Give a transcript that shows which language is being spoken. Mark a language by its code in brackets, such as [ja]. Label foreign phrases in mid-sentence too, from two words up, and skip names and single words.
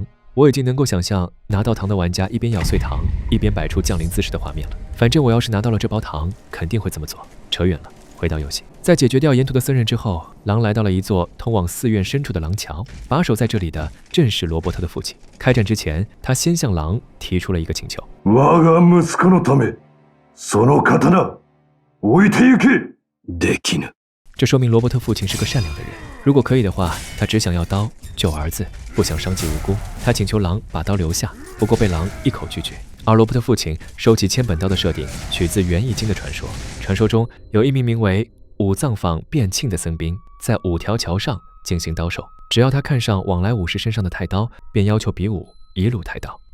[zh] 我已經能夠想象拿到糖的玩家一邊咬碎糖，一邊擺出降臨姿勢的畫面了。反正我要是拿到了這包糖，肯定會這麼做。扯遠了，回到遊戲。在解決掉沿途的僧人之後，狼來到了一座通往寺院深處的廊橋。把守在這裡的正是羅伯特的父親。開戰之前，他先向狼提出了一個請求： [ja] 我が息子のため、その刀置いて行け。できぬ。 [zh] 這說明羅伯特父親是個善良的人。如果可以的話，他只想要刀救兒子，不想傷及無辜。他請求狼把刀留下，不過被狼一口拒絕。而羅伯特父親收起千本刀的設定取自《元易經》的傳說。傳說中有一名為武藏坊變慶的僧兵，在5條橋上進行刀手，只要他看上往來武士身上的太刀，便要求比武一路太刀。